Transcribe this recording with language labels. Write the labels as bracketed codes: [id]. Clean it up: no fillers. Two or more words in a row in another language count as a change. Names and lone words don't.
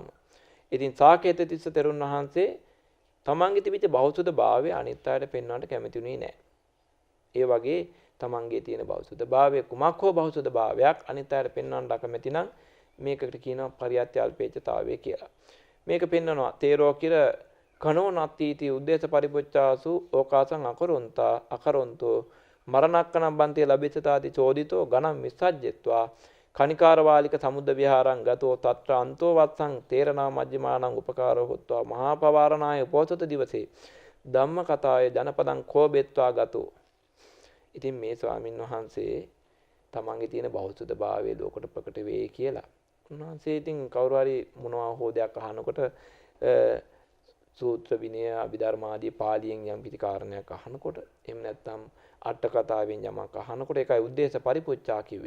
[si] ඉතින් සාකේත තිස්ස තෙරුන් වහන්සේ තමන්ගේ තිබිච්ච බෞසුත භාවය අනිත් අයට පෙන්වන්නට කැමතිුනේ නැහැ. ඒ වගේ තමන්ගේ තියෙන බෞසුත භාවය කුමක් හෝ බෞසුත භාවයක් අනිත් අයට පෙන්වන්නට අකමැති නම් මේකට කියනවා පරියත්‍ය අල්පේච්ඡතාවය කියලා. [pi] මේක පෙන්වනවා තේරෝ කිර කනෝ නත්තිති උද්දේශ පරිපොච්චාසු ඕකාසං අකරොන්තෝ මරණක්කනම් බන්තේ ලැබෙච්චතාති චෝදිතෝ ගණම් විසජ්ජත්වා කනිකාර වාලික සමුද්ද විහාරං ගතෝ තත්‍ර අන්තෝ වත්සං තේරනා මජ්ජමානං උපකාරෝ හොත්වා මහා පවාරණාය උපෝසත දිවසේ ධම්ම කතාය ජනපදං කෝබෙත්වා ගතෝ. [si] ඉතින් මේ ස්වාමින් වහන්සේ තමන්ගේ තියෙන බෞද්ධ භාවයේ ලෝකට ප්‍රකට වෙයි කියලා. උන්වහන්සේ ඉතින් කවුරු හරි මොනවා හෝ දෙයක් අහනකොට සූත්‍ර විනය අභිධර්ම ආදී පාලියෙන් යම් කිසි කාරණයක් අහනකොට එහෙම නැත්නම් අට කතාවෙන් යමක් අහනකොට ඒකයි [pi] උද්දේශ පරිපොච්චා [si] කිව්වේ.